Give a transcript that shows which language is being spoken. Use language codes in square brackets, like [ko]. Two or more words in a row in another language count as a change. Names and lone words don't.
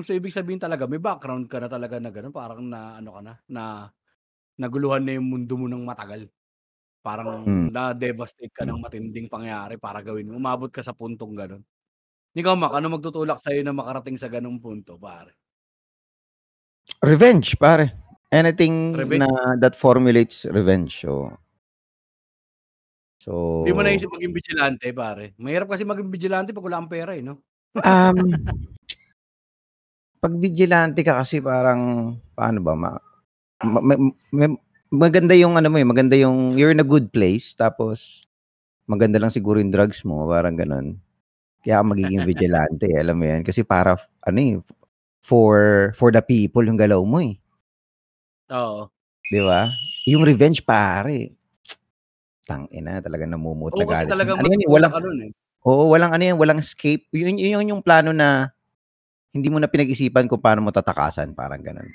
[tl] So ibig sabihin talaga may background ka na talaga na gano'n, parang na ka na, na naguluhan na yung mundo mo ng matagal. Parang Hmm. na-devastate ka ng matinding pangyayari para gawin mo, umabot ka sa puntong gano'n. Ikaw Mac, ano magtutulak sa'yo na makarating sa gano'ng punto pare? Revenge, pare. [en] Anything Reve na that formulates revenge, [tl] Hindi mo so, naisip maging vigilante pare? Mahirap kasi maging vigilante 'pag wala kang pera, 'no? um 'pag vigilante ka kasi parang paano ba ma ma ma maganda yung ano mo, maganda yung [en] you're in a good place [tl] tapos maganda lang siguro yung drugs mo, parang gano'n. Kaya ka magiging vigilante, alam mo 'yan, kasi para [en] for the people [tl] yung galaw mo, eh, Oo. 'di ba? Yung revenge pare, tangina talagang namumuot Oo, na kasi galit yan. talagang Ano yan, matutulak ka nun, walang ano yan, walang escape. Yun yung plano na hindi mo na pinag-isipan kung paano mo tatakasan, parang gano'n.